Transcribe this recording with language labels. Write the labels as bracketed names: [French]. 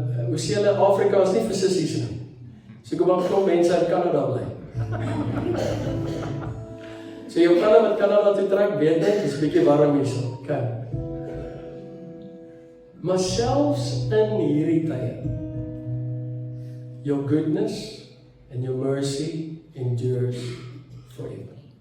[Afrikaans] Hoe sê hulle, Afrika is nie vir sissies nie. So kom maar klomp mense uit Kanada bly. So jou planne wat Kanada toe trek, weet net, is 'n bietjie warm hierso. Okay. Maar selfs in hierdie tye, [English] your goodness and your mercy endures forever.